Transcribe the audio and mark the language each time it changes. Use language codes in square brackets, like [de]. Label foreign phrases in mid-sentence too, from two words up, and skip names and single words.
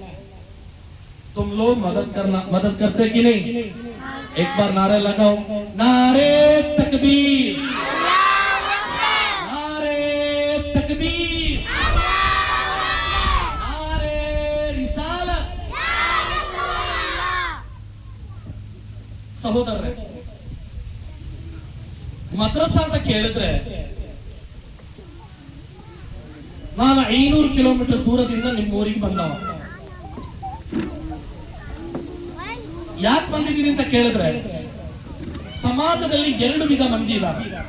[hi] तुम लोग मदद करते कि नहीं? एक बार नारे लगाओ, नारे तकबीर, नारे तकबीर, नारे रिसालत. [kn] ಸಹೋದರರೇ, ಮದ್ರಸಾ ಅಂತ ಕೇಳಿದ್ರೆ ನಾನು 500 ಕಿಲೋಮೀಟರ್ ದೂರದಿಂದ ನಿಮ್ಮ ಊರಿಗೆ ಬಂದವ. ಯಾಕೆ ಬಂದಿದ್ದೀನಿ ಅಂತ ಕೇಳಿದ್ರೆ, ಸಮಾಜದಲ್ಲಿ 2 ವಿಧ ಮಂದಿ ಇದ್ದಾರೆ.